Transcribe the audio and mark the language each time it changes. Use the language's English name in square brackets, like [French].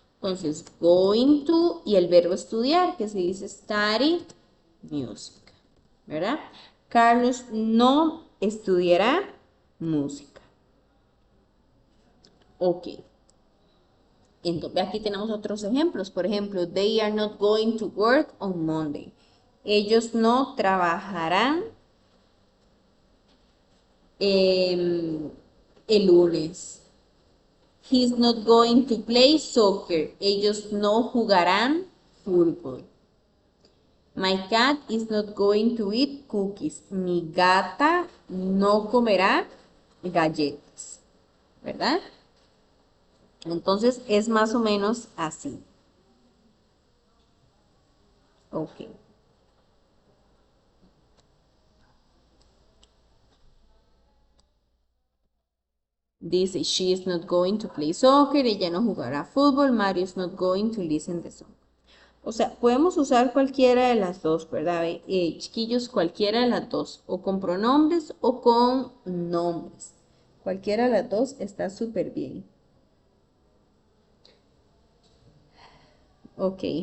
[Spanish] Entonces, going to y el verbo estudiar, que se dice study music, ¿verdad? Carlos no estudiará música. Ok. Entonces, aquí tenemos otros ejemplos. Por ejemplo, [English] they are not going to work on Monday. [Spanish] Ellos no trabajarán el lunes. [English] he's not going to play soccer. [Spanish] Ellos no jugarán fútbol. [English] My cat is not going to eat cookies. [Spanish] Mi gata no comerá galletas, ¿verdad? Entonces es más o menos así. Ok. [English] Dice, she is not going to play soccer. [Spanish] Ella no jugará fútbol. [English] Mario is not going to listen the song. [Spanish] O sea, podemos usar cualquiera de las dos, ¿verdad? Chiquillos, cualquiera de las dos. O con pronombres o con nombres. Cualquiera de las dos está súper bien. Ok.